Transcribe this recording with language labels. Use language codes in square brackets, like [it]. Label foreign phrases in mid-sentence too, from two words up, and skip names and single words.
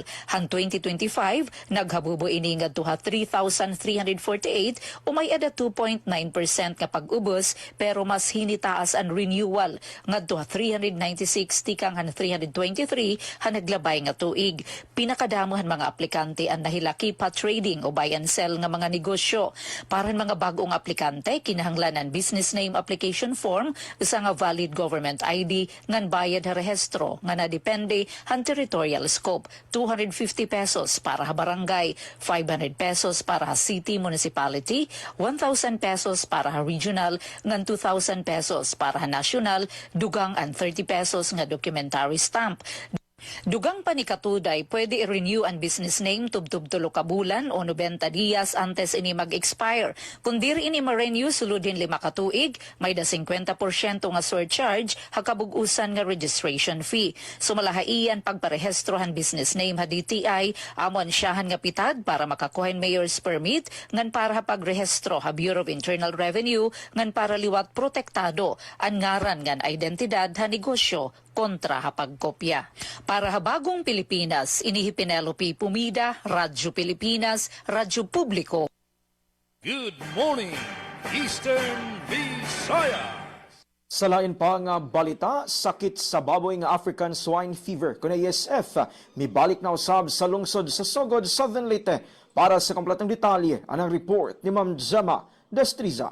[war] Han 2025, naghabubo ini nga duha 3,348 umay ada 2.9% nga pag-ubos pero mas hinitaas ang renewal ngadto 396 tikang han 323 han naglabay nga tuig. Pinakadamohan mga aplikante ang nahilaki pa trading o [en] buy and sell [war] nga mga negosyo. Para mga bagong aplikante kinahanglanan [en] business name application form [war] usa nga [en] valid government ID [war] ngan bayad ha rehestro nga nadepende han territorial scope. 250 pesos para ha barangay, 500 pesos para ha [en] city municipality, [war] 1,000 pesos para ha regional, ngan 2,000 pesos para ha national, dugang ang 30 pesos nga documentary stamp. Dugang panikatuday, pwede i-renew ang [en] business name [war] tubtub-tulo ka bulan o 90 dias antes ini mag-expire. Kung diri ini ma-renew suludin 5 ka tuig, may da 50% nga surcharge hakabug-usan nga [en] registration fee. [war] Sumalahaian pagparehestrohan [en] business name [war] ha DTI, amon siyahan nga pitad para makakuha [en] mayor's permit [war] ngan para pagrehestro ha Bureau of Internal Revenue ngan para liwat protektado ang ngaran ngan identidad ha negosyo kontra ha pagkopya. Para ha bagong Pilipinas, inihi Penelope Pumida, Radyo Pilipinas, Radyo Publiko. [en] Good morning, Eastern Visayas. [ceb] Sa lain pa nga balita, sakit sa baboy nga [en] African Swine Fever [ceb] kuna ESF mibalik na usab sa lungsod sa Sogod, Southern Leyte. Para sa kompletong detalye, anang report ni Ma'am Gemma Destriza.